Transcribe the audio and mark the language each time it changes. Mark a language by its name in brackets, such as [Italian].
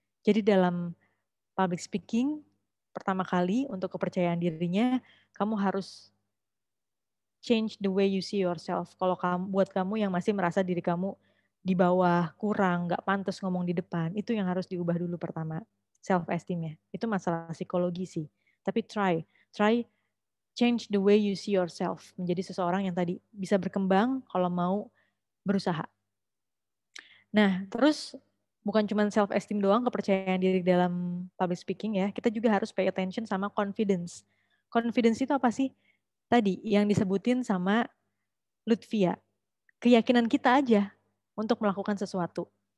[Indonesian] Jadi dalam public speaking, pertama kali untuk kepercayaan dirinya, kamu harus [English] change the way you see yourself. [Indonesian] Kalau buat kamu yang masih merasa diri kamu di bawah, kurang, nggak pantas ngomong di depan, itu yang harus diubah dulu pertama, self-esteem-nya. Itu masalah psikologi sih. Tapi [English] try change the way you see yourself. [Indonesian] Menjadi seseorang yang tadi bisa berkembang kalau mau berusaha. Nah, terus bukan cuma self-esteem doang, kepercayaan diri dalam public speaking ya, kita juga harus [English] pay attention [Indonesian] sama confidence. Confidence itu apa sih? Tadi yang disebutin sama Lutfia, keyakinan kita aja untuk melakukan sesuatu.